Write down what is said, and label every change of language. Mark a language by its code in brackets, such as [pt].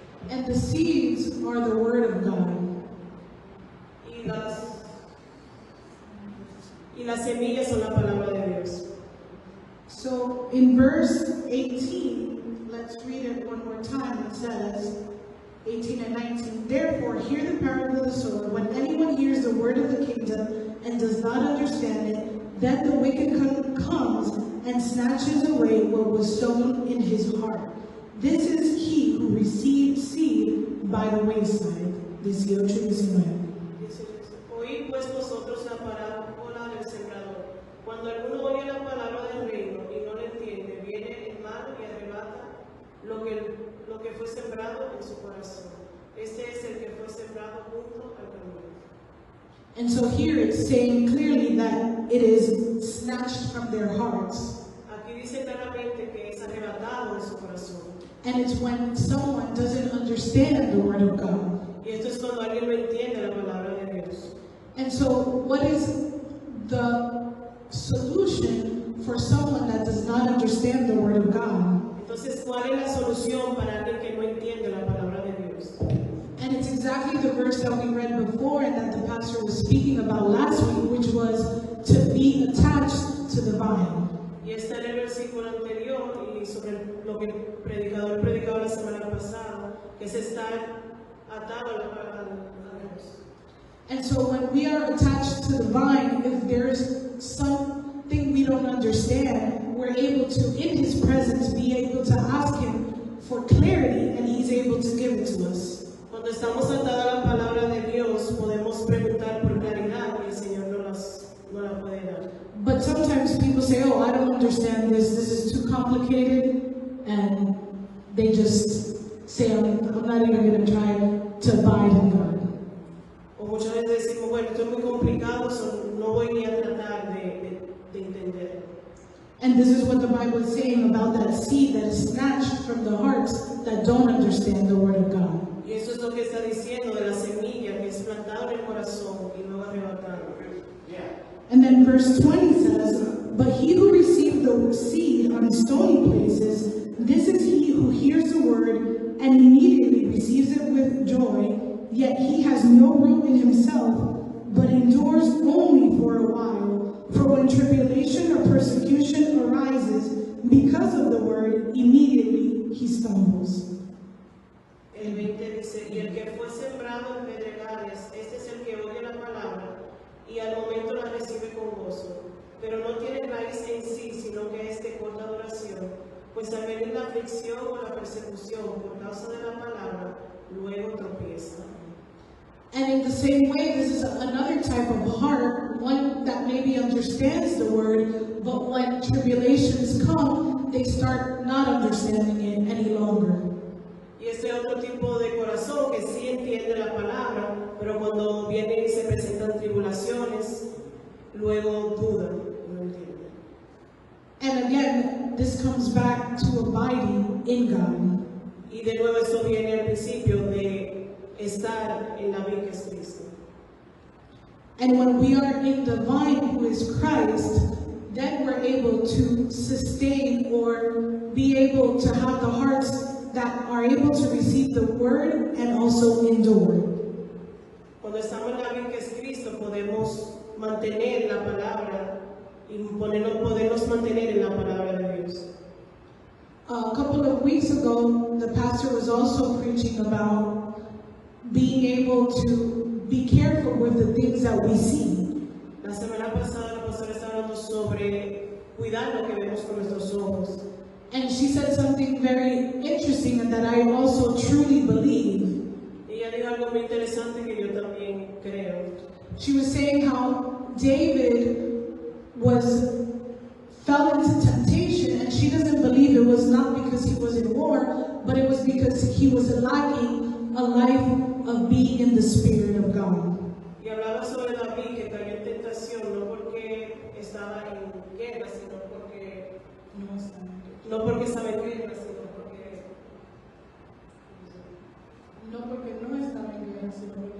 [en] And the seeds are the word of God. [es] Y las semillas son la palabra de Dios. [en] So in verse 18, let's read it one more time. It says, 18 and 19, therefore hear the parable of the sower. When anyone hears the word of the kingdom and does not understand it, then the wicked comes and snatches away what was sown in his heart. This is he who received seed by the wayside. 18:19. [es] Oíd pues vosotros la parábola del sembrador. Cuando alguno oye la palabra del reino y no la entiende, viene el malo y arrebata lo que fue sembrado en su corazón. Este es el que fue sembrado junto al camino. [en] And so here it's saying clearly that it is snatched from their hearts. [es] Aquí dice claramente que es arrebatado de su corazón. [en] And it's when someone doesn't understand the word of God. [es] Y esto es cuando alguien no entiende la palabra de Dios. [en] And so, what is the solution for someone that does not understand the Word of God? [es] Entonces, ¿cuál es la solución para alguien que no entiende la palabra de Dios? [en] And it's exactly the verse that we read before and that the pastor was speaking about last week, which was to be attached to the vine. [es] Y está en el versículo anterior y sobre lo que el predicador predicaba la semana pasada, que es estar atado a Dios. [en] And so when we are attached to the vine, if there's something we don't understand, we're able to, in His presence, be able to ask Him for clarity, and He's able to give it to us. [es] Cuando estamos atados a la palabra de Dios, podemos preguntar por claridad y el Señor no la puede dar. [en] But sometimes people say, oh, I don't understand this is too complicated, and they just say, I'm not even going to try to abide in God. [es] O muchas veces decimos, bueno, esto es muy complicado, no voy ni a tratar de entender. [en] And this is what the Bible is saying about that seed that is snatched from the hearts that don't understand the Word of God. [es] Y eso es lo que está diciendo de la semilla que es plantada en el corazón y luego arrebatada. [en] And then verse 20 says, but he who received the seed on stony places, this is he who hears the word and immediately receives it with joy, yet he has no root in himself, but endures only for a while. For when tribulation or persecution arises because of the word, immediately he stumbles. [es] El 20 dice, y el que fue sembrado en pedregales, este es el que oye la palabra y al momento la recibe con gozo, pero no tiene raíz en sí, sino que es de corta duración, pues al venir la aflicción o la persecución por causa de la palabra, luego tropieza. [en] And in the same way, this is another type of heart, one that maybe understands the word, but when tribulations come, they start not understanding it any longer. [es] Y ese otro tipo de corazón que sí entiende la palabra, pero cuando vienen y se presentan tribulaciones, luego duda, no entiende. [en] And again, this comes back to abiding in God. [es] Y de nuevo eso viene al principio de estar en la vida que es Cristo. [en] And when we are in the vine who is Christ, then we're able to sustain or be able to have the hearts that are able to receive the word and also endure. [es] Cuando estamos en la vida que es Cristo, podemos mantener la palabra y podernos mantener en la palabra de Dios. [en] A couple of weeks ago, the pastor was also preaching about being able to be careful with the things that we see. [es] La semana pasada la pastora estaba hablando sobre cuidar lo que vemos con nuestros ojos. [en] And she said something very interesting and that I also truly believe. [es] Ella dijo algo muy interesante que yo también creo. [en] She was saying how David fell into temptation, and she doesn't believe it was not because he was in war, but it was because he was lacking a life of being in the Spirit of God. [es] Y hablaba sobre David que cayó en tentación no porque estaba en guerra, sino porque no porque estaba en guerra, sino porque no estaba en guerra, sino